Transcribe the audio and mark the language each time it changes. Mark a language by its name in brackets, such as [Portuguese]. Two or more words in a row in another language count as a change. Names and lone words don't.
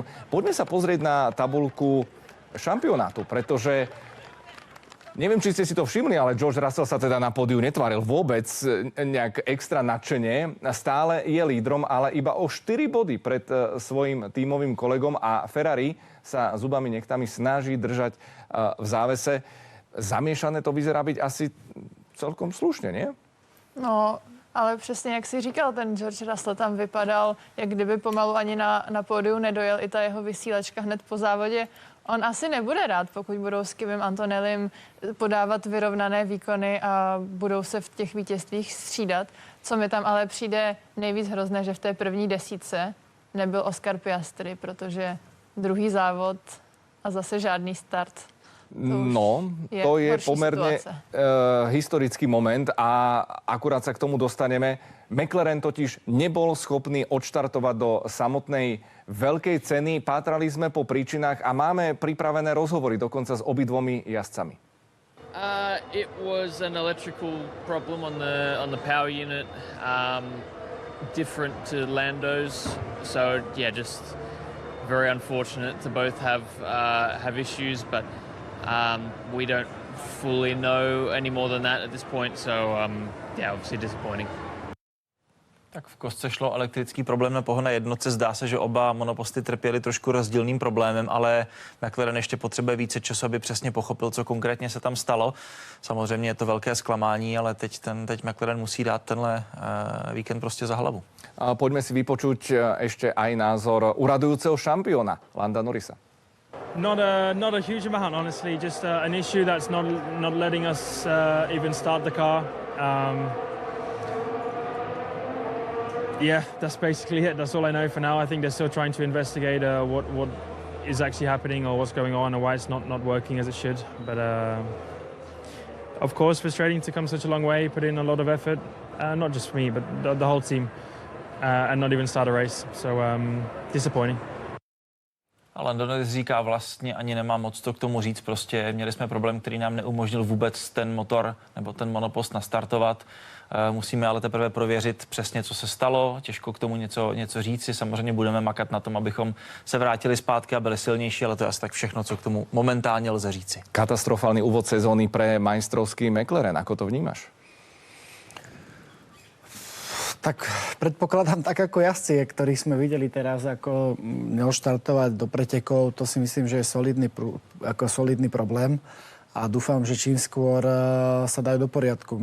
[Slovak] Poďme sa pozrieť na tabuľku šampionátu, pretože neviem, či ste si to všimli, ale George Russell sa teda na pódiu netváril vôbec nejak extra nadšene. Stále je lídrom, ale iba o 4 body pred svojim tímovým kolegom a Ferrari sa zubami nechtami snaží držať v závese. Zamiešané to vyzerá byť asi celkom slušne, nie? [Czech] No, ale přesně, jak jsi říkal, ten George Russell tam vypadal, jak kdyby pomalu ani na pódiu nedojel, i ta jeho vysílačka hned po závodě. On asi nebude rád, pokud budou s Kimem Antonellim podávat vyrovnané výkony a budou se v těch vítězstvích střídat. Co mi tam ale přijde nejvíc hrozné, že v té první desítce nebyl Oscar Piastri, protože druhý závod a zase žádný start. [Slovak] No, to je pomerne historický moment a akurát sa k tomu dostaneme. McLaren totiž nebol schopný odštartovať do samotnej veľkej ceny. Pátrali sme po príčinách a máme pripravené rozhovory dokonca s obidvomi jazdcami. [English] It was an electrical problem on the power unit, different to Lando's. So yeah, just very unfortunate to both have issues, but we don't fully know any more than that at this point. So yeah, obviously disappointing. [Czech] Tak v kostce šlo elektrický problém na pohonné jednotce. Zdá se, že oba monoposty trpěli trošku rozdílným problémem, ale McLaren ještě potřebuje více času, aby přesně pochopil, co konkrétně se tam stalo. Samozřejmě je to velké zklamání, ale teď McLaren musí dát tenhle víkend prostě za hlavu. [Slovak] Poďme si vypočuť ešte aj názor uradujúceho šampióna Landa Norrisa. [English] Not a huge amount, honestly. Just an issue that's not letting us even start the car. Yeah, that's basically it. That's all I know for now. I think they're still trying to investigate what is actually happening or what's going on and why it's not working as it should. But of course, frustrating to come such a long way, put in a lot of effort. Not just me, but the whole team, and not even start a race. So disappointing. [Czech] A Lando Norris říká, vlastně ani nemám moc to k tomu říct, prostě měli jsme problém, který nám neumožnil vůbec ten motor nebo ten monopost nastartovat. Musíme ale teprve prověřit přesně, co se stalo, těžko k tomu něco říci. Samozřejmě budeme makat na tom, abychom se vrátili zpátky a byli silnější, ale to je asi tak všechno, co k tomu momentálně lze říci. [Slovak] Katastrofálny úvod sezóny pre majstrovský McLaren. Ako to vnímaš? Tak predpokladám tak ako jazdci, ktorých sme videli teraz, ako neoštartovať do pretekov, to si myslím, že je solidný problém a dúfam, že čím skôr sa dajú do poriadku.